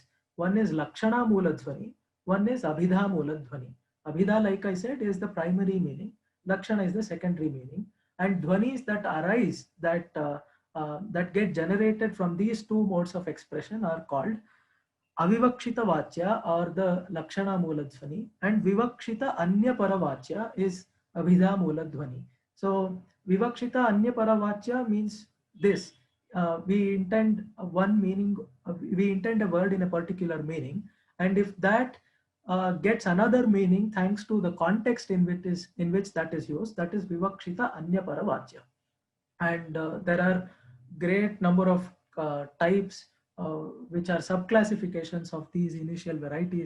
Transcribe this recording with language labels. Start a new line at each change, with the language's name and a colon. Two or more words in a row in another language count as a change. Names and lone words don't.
English: One is
Sanskrit: लक्षणा मूल ध्वनि,
English: one is
Sanskrit: अभिधा मूल ध्वनि.
English: Abhidha, like I said, is the primary meaning, Lakshana is the secondary meaning, and dhvanis that arise, that get generated from these two modes of expression are called
Sanskrit: अविवक्षित वाच्य
English: or the
Sanskrit: लक्षणा मूलध्वनि,
English: and
Sanskrit: विवक्षित अन्य परवाच्य
English: is
Sanskrit: अभिधा मूलध्वनि.
English: So
Sanskrit: विवक्षित अन्य परवाच्य
English: means this. We intend one meaning, we intend a word in a particular meaning, and if that gets another meaning thanks to the context in which that is used, that is
Sanskrit: विवक्षित अन्य परवाच्य.
English: And there are great number of types which are subclassifications of these initial varieties.